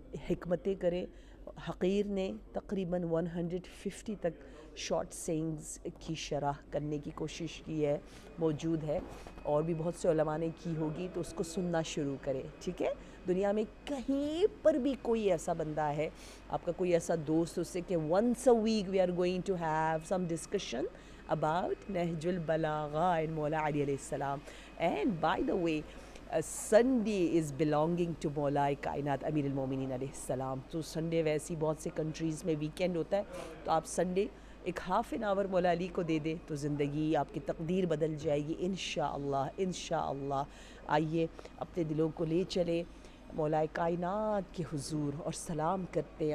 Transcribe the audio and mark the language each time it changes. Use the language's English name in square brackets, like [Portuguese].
[Urdu] حکمتیں کریں۔ حقیر نے تقریباً 150 تک شارٹ سینگز کی شرح کرنے کی کوشش کی ہے، موجود ہے، اور بھی بہت سے علماء نے کی ہوگی، تو اس کو سننا شروع کریں، ٹھیک ہے؟ دنیا میں کہیں پر بھی کوئی ایسا بندہ ہے، آپ کا کوئی ایسا دوست، اس سے کہ [English] once a week we are going to have some discussion about [Urdu] Nahj البلاغہ and مولا علی علیہ السلام. [English] And by the way, Sunday is belonging to مولا کائنات امیر المومنین علیہ السلام. [Urdu] تو سنڈے ویسی بہت سے کنٹریز میں ویکینڈ ہوتا ہے، تو آپ سنڈے ایک ہاف این آور مولا علی کو دے دیں تو زندگی آپ کی تقدیر بدل جائے گی انشاءاللہ انشاءاللہ. آئیے اپنے دلوں کو لے چلیں مولا کائنات کے حضور اور سلام کرتے ہیں.